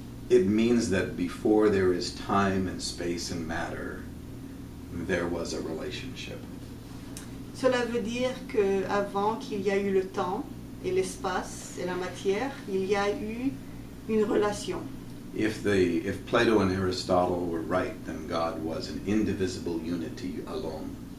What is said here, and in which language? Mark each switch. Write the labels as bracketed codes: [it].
[en] It means that before there is time and space and matter, there was a relationship. [fr] Cela veut dire qu'avant qu'il y a eu le temps et l'espace et la matière, il y a eu une relation. [en] If Plato and Aristotle were right, then God was an indivisible unity alone.